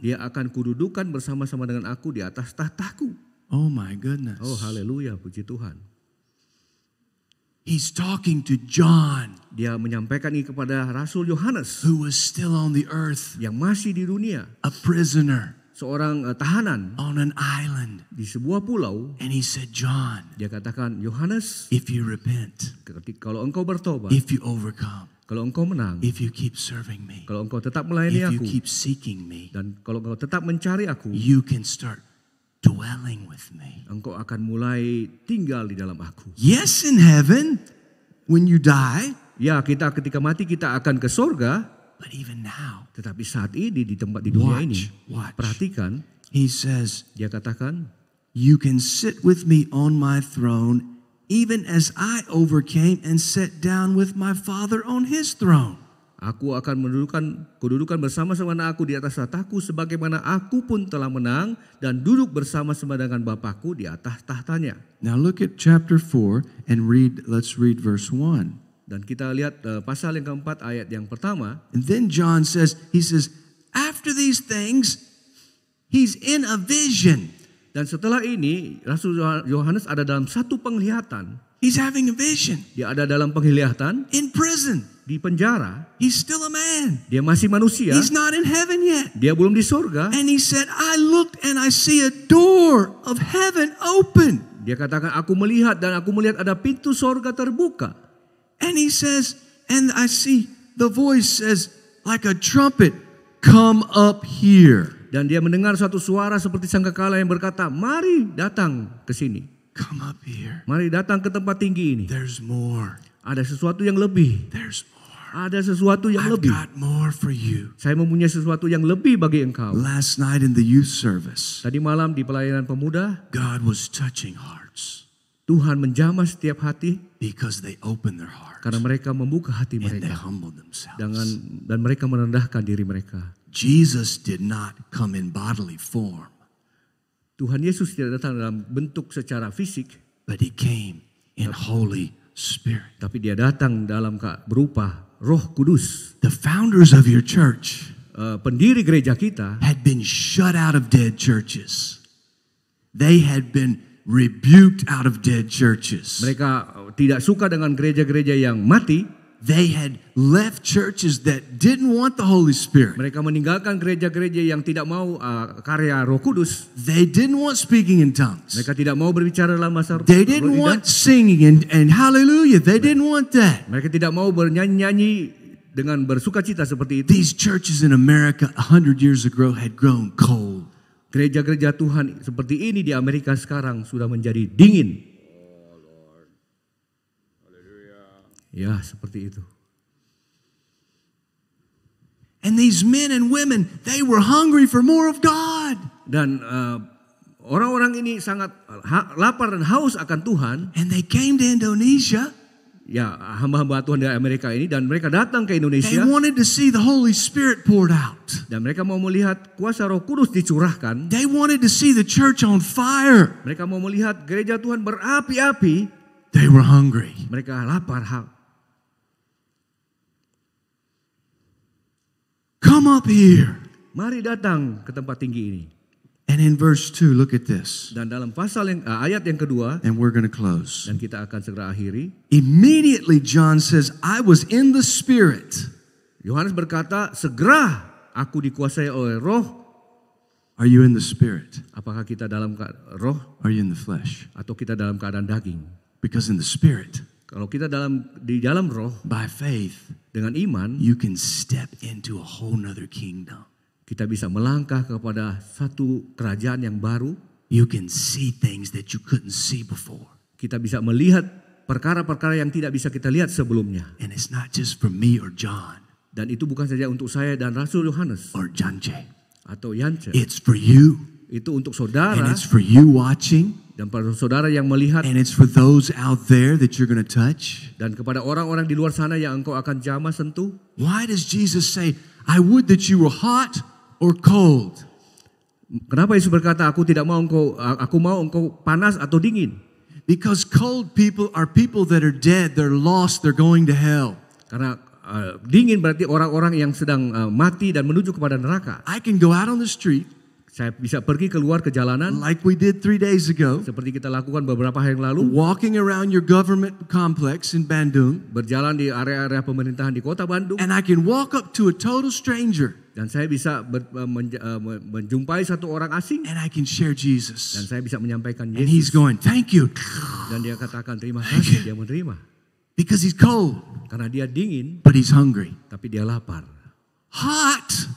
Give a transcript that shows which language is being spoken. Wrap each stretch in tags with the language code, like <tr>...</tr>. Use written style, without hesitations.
<id>dia akan kududukan bersama-sama dengan aku di atas tahtaku.</id> <en>Oh my goodness.</en> <id>Oh haleluya, puji Tuhan.</id> <en>He's talking to John,</en> <id>Dia menyampaikan ini kepada Rasul Yohanes</id> <en>who was still on the earth,</en> <id>yang masih di dunia,</id> <en>a prisoner.</en> <id>seorang tahanan</id> <en>on an island.</en> <id>di sebuah pulau.</id> <en>And he said, John,</en> <id>Dia katakan, Yohanes,</id> <en>if you repent,</en> <id>kalau engkau bertobat,</id> <en>if you overcome,</en> <id>kalau engkau menang,</id> <en>if you keep serving me,</en> <id>kalau engkau tetap melayani</id> <en>if you</en> <id>aku,</id> <en>keep seeking me,</en> <id>dan kalau engkau tetap mencari aku,</id> <en>you can start dwelling with me.</en> <id>engkau akan mulai tinggal di dalam aku.</id> <en>Yes, in heaven, when you die,</en> <id>Ya, kita ketika mati kita akan ke sorga,</id> <en>but even now,</en> <id>tetapi saat ini di tempat di dunia ini,</id> <en>watch.</en> <id>perhatikan,</id> <en>He says,</en> <id>dia katakan,</id> <en>you can sit with me on my throne, even as I overcame and sat down with my Father on his throne.</en> <id>aku akan kedudukan bersama-sama dengan aku di atas tahtaku, sebagaimana aku pun telah menang dan duduk bersama-sama dengan Bapakku di atas tahtanya.</id> <en>Now look at chapter 4 and let's read verse 1.</en> <id>Dan kita lihat pasal yang keempat ayat yang pertama.</id> <en>And then John says, after these things, he's in a vision.</en> <id>Dan setelah ini Rasul Yohanes ada dalam satu penglihatan.</id> <en>He's having a vision</en> <id>Dia ada dalam penglihatan</id> <en>in prison.</en> <id>di penjara.</id> <en>He's still a man.</en> <id>Dia masih manusia.</id> <en>He's not in heaven yet.</en> <id>Dia belum di surga.</id> <en>And he said, I looked and I see a door of heaven open.</en> <id>Dia katakan, aku melihat ada pintu surga terbuka.</id> <en>And he says, and I see the voice says like a trumpet, come up here.</en> <id>Dan dia mendengar suatu suara seperti sangkakala yang berkata, mari datang ke sini.</id> <en>Come up here.</en> <id>Mari datang ke tempat tinggi ini.</id> <en>There's more.</en> <id>Ada sesuatu yang lebih.</id> <en>There's more.</en> <id>Ada sesuatu yang</id> <en>I've</en> <id>lebih.</id> <en>got more for you.</en> <id>Saya mempunyai sesuatu yang lebih bagi engkau.</id> <en>Last night in the youth service,</en> <id>Tadi malam di pelayanan pemuda,</id> <en>God was touching hearts</en> <id>Tuhan menjamah setiap hati</id> <en>because they opened their heart</en> <id>karena mereka membuka hati</id> <en>and they</en> <id>mereka</id> <en>humbled themselves.</en> <id>dan mereka merendahkan diri mereka.</id> <en>Jesus did not come in bodily form,</en> <id>Tuhan Yesus tidak datang dalam bentuk secara fisik,</id> <en>but he came in Holy Spirit.</en> <id>tapi dia datang dalam berupa Roh Kudus.</id> <en>The founders of your church</en> <id>Pendiri gereja kita</id> <en>had been shut out of dead churches. They had been rebuked out of dead churches.</en> <id>mereka tidak suka dengan gereja-gereja yang mati.</id> <en>They had left churches that didn't want the Holy Spirit.</en> <id>Mereka meninggalkan gereja-gereja yang tidak mau karya Roh Kudus.</id> <en>They didn't want speaking in tongues.</en> <id>Mereka tidak mau berbicara dalam bahasa roh.</id> <en>They didn't want singing and hallelujah. They didn't want that.</en> <id>Mereka tidak mau bernyanyi dengan bersukacita seperti itu.</id> <en>These churches in America 100 years ago had grown cold.</en> <id>Gereja-gereja Tuhan seperti ini di Amerika sekarang sudah menjadi dingin. Ya, seperti itu.</id> <en>And these men and women, they were hungry for more of God.</en> <id>Dan orang-orang ini sangat lapar dan haus akan Tuhan.</id> <en>And they came to Indonesia.</en> <id>Ya, hamba-hamba Tuhan dari Amerika ini, dan mereka datang ke</id> <en>They</en> <id>Indonesia</id> <en>wanted to see the Holy Spirit poured out.</en> <id>dan mereka mau melihat kuasa Roh Kudus dicurahkan.</id> <en>They wanted to see the church on fire.</en> <id>Mereka mau melihat gereja Tuhan berapi-api.</id> <en>They were hungry.</en> <id>Mereka lapar.</id> <en>Come up here.</en> <id>Mari datang ke tempat tinggi ini.</id> <en>And in verse 2, look at this.</en> <id>Dan dalam pasal ayat yang kedua,</id> <en>And we're going to close.</en> <id>dan kita akan segera akhiri.</id> <en>Immediately John says, I was in the Spirit.</en> <id>Yohanes berkata, segera aku dikuasai oleh Roh.</id> <en>Are you in the Spirit?</en> <id>Apakah kita dalam roh</id> <en>Are you in the flesh?</en> <id>atau kita dalam keadaan daging?</id> <en>Because in the Spirit,</en> <id>Kalau kita di dalam roh</id> <en>by faith,</en> <id>dengan iman,</id> <en>you can step into a whole nother kingdom.</en> <id>kita bisa melangkah kepada satu kerajaan yang baru.</id> <en>You can see things that you couldn't see before.</en> <id>Kita bisa melihat perkara-perkara yang tidak bisa kita lihat sebelumnya.</id> <en>And it's not just for me or John</en> <id>Dan itu bukan saja untuk saya dan Rasul Yohanes</id> <en>or Janje.</en> <id>atau Yance.</id> <en>It's for you.</en> <id>Itu untuk</id> <en>And</en> <id>saudara</id> <en>it's for you watching.</en> <id>dan para saudara yang melihat,</id> <en>And it's for those out there that you're going to touch.</en> <id>dan kepada orang-orang di luar sana yang engkau akan jamah sentuh.</id> <en>Why does Jesus say, I would that you were hot or cold?</en> <id>Kenapa Yesus berkata, aku mau engkau panas atau dingin?</id> <en>Because cold people are people that are dead, they're lost, they're going to hell.</en> <id>Karena dingin berarti orang-orang yang sedang mati dan menuju kepada neraka.</id> <en>I can go out on the street</en> <id>Saya bisa pergi keluar ke jalanan</id> <en>like we did 3 days ago,</en> <id>seperti kita lakukan beberapa hari yang lalu,</id> <en>walking around your government complex in Bandung,</en> <id>berjalan di area-area pemerintahan di kota Bandung,</id> <en>and I can walk up to a total stranger</en> <id>Dan saya bisa menjumpai satu orang asing</id> <en>and I can share</en> <id>dan</id> <en>Jesus.</en> <id>saya bisa menyampaikan</id> <en>And he's</en> <id>Yesus.</id> <en>going, thank you.</en> <id>Dan dia katakan terima kasih, dia menerima.</id> <en>Because he's cold,</en> <id>Karena dia dingin,</id> <en>but he's hungry.</en> <id>tapi dia lapar.</id> <en>Hot</en>